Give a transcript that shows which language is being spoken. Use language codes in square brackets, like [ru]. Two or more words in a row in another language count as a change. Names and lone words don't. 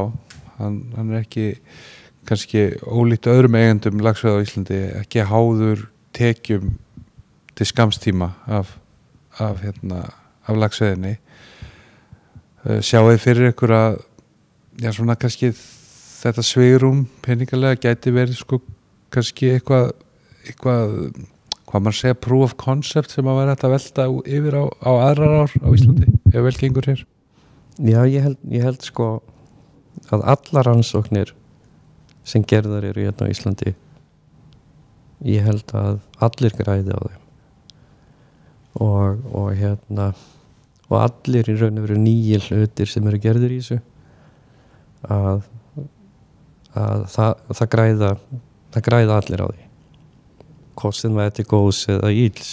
[is] Hann er ekki kannski ólíkt öðrum eigendum laxveiða á Íslandi, ekki háður tekjum til skamstíma af laxveiðinni. Sjáu þið fyrir ykkur að já, svona kannski þetta svigrúm peningalega gæti verið sko kannski eitthvað hvað maður segja [en] proof of concept [is] sem að vera hægt að velta yfir á aðrar ár á Íslandi ef vel gengur hér? Já, ég held sko að allar rannsóknir sem gerðar eru hérna á Íslandi ég held að allir græði á þeim og hérna og allir í raun og veru nýjir hlutir sem eru gerðir í þessu að það græða allir á því hvort sem það er til góðs eða ills.